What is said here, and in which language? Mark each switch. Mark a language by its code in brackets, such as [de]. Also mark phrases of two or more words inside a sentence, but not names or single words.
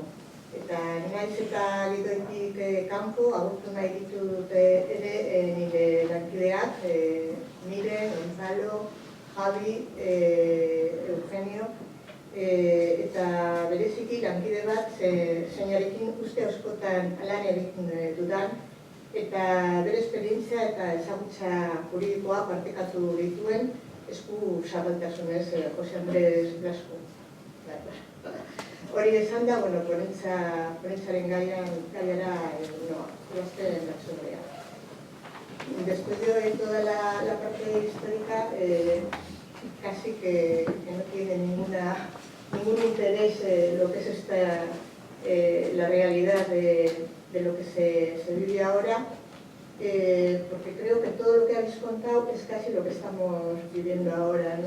[eu] Eta naiz eta gidoitik kanpo, agurtu nahi ditut ere nire lankideak, Mire, Gonzalo, Javi, Eugenio, eta bereziki lankide bat zeinarekin uste askotan lan egiten dudan, eta bere esperientzia eta ezagutza juridikoa partekatu dituen esku zabaltasunez Jose Andrés Blasco. Hori esan da, ponentzaren gaiara ebazpen batzordea. [es] Después de toda la parte histórica, casi que no tiene ningún interés lo que es la realidad de lo que se vive ahora, porque creo que todo lo que habéis contado es casi lo que estamos viviendo ahora, ¿no?